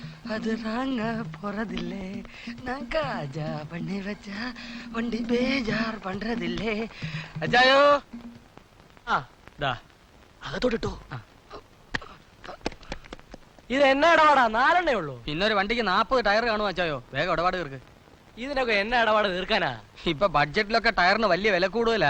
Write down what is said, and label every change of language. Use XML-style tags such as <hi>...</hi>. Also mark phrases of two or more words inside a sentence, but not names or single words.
<ta>அது நாங்க போறதில்லை நான் காஜா பண்ணி வச்சா வண்டி பேஜார் பண்றதில்லை</ta> <ml>അച്ചായോ ആ ദാ അകത്തോട്ടിട്ടോ ഇത് എന്നാ ഇടപാടാ 4 എണ്ണേ ഉള്ളൂ പിന്നെ ഒരു വണ്ടിക്ക് 40 ടയർ കാണും അച്ചായോ വേഗം ഇടപാട് തീർക്ക് ഇതിനൊക്കെ എന്നാ ഇടപാട് തീർക്കാനാ ഇപ്പൊ ബഡ്ജറ്റിലൊക്കെ ടയറിന് വലിയ വില കൂടുതലാ</ml>